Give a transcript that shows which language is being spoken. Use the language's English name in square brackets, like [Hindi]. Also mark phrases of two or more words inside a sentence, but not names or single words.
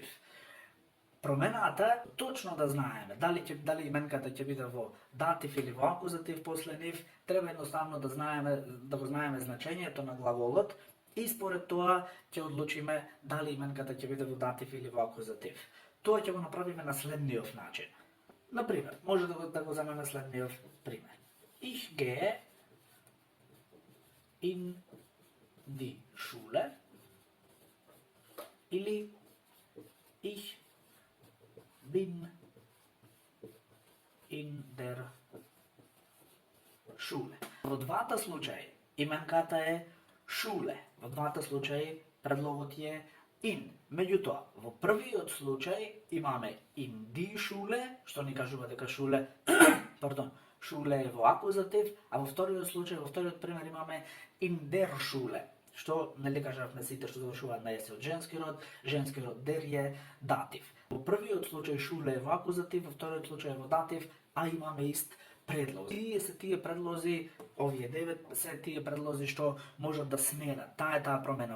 [Macedonian] Промената точно да знаеме дали именката ќе биде во датив или во акузатив после нив, треба едноставно да го знаеме значењето на глаголот и според тоа ќе одлучиме дали именката ќе биде во датив или во акузатив. Тоа ќе го направиме на следниот начин. Например, може да го земеме следниот пример. [German] Ich gehe in die Schule или ich bin in der Schule. [Macedonian] Во двата случаи именката е Schule. Во двата случаи предлогот е in. Меѓутоа, во првиот случај имаме [German] in die Schule, [Macedonian] што ни кажува дека Schule, Schule е во акузатив, а во вториот случај, во вториот пример имаме [German] in der Schule, [Macedonian] што нели кажавме сите што завршуваат на есе од женски род der е датив. Во првиот случај Schule е во акузатив, во вториот случај е во датив, а имаме ист предлози. Тие се тие предлози, овие 9 се тие предлози што можат да сменат таа промена.